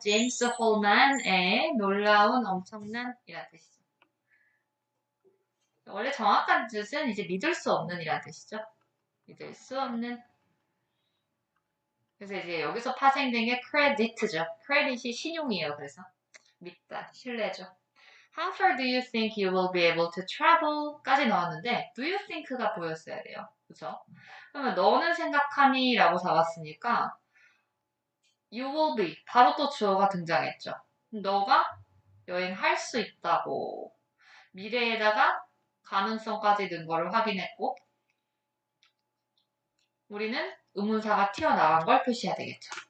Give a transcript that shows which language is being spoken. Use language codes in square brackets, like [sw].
[ko] 제임스 홀만의 놀라운 엄청난 이란 뜻이죠. 원래 정확한 뜻은 이제 믿을 수 없는 이란 뜻이죠. 믿을 수 없는. 그래서 이제 여기서 파생된 게 크레디트죠. 크레딧이 신용이에요. 그래서 믿다, 신뢰죠. [en] How far do you think you will be able to travel? [ko] 까지 나왔는데 [en] do you think [ko] 가 보였어야 돼요. 그쵸? 그러면 너는 생각하니? 라고 잡았으니까 [en] you will be [ko] 바로 또 주어가 등장했죠. 너가 여행할 수 있다고 미래에다가 가능성까지 넣은 거를 확인했고 우리는 의문사가 튀어나간 걸 표시해야 되겠죠.